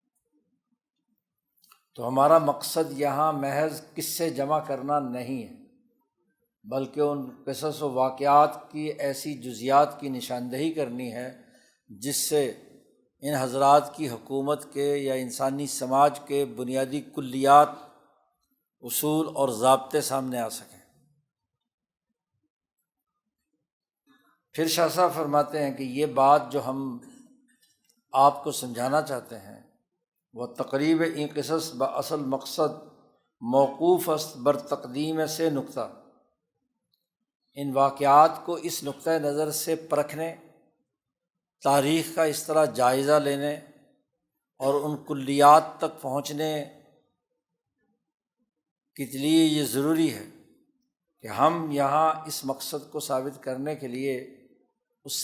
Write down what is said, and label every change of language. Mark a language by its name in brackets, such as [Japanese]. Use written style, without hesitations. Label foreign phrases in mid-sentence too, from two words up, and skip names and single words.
[Urdu] تو ہمارا مقصد یہاں محض قصے جمع کرنا نہیں ہے بلکہ ان قصص و واقعات کی ایسی جزیات کی نشاندہی کرنی ہے جس سے ان حضرات کی حکومت کے یا انسانی سماج کے بنیادی کلیات، اصول اور ضابطے سامنے آ سکیں۔ پھر شاہ صاحب فرماتے ہیں کہ یہ بات جو ہم آپ کو سمجھانا چاہتے ہیں وہ [Persian] تقریب این قصص باصل مقصد موقوف است بر تقدیم سے نقطہ، [Urdu] ان واقعات کو اس نقطۂ نظر سے پرکھنے، تاریخ کا اس طرح جائزہ لینے اور ان کلیات تک پہنچنے کے لیے یہ ضروری ہے کہ ہم یہاں اس مقصد کو ثابت کرنے کے لیے اس سے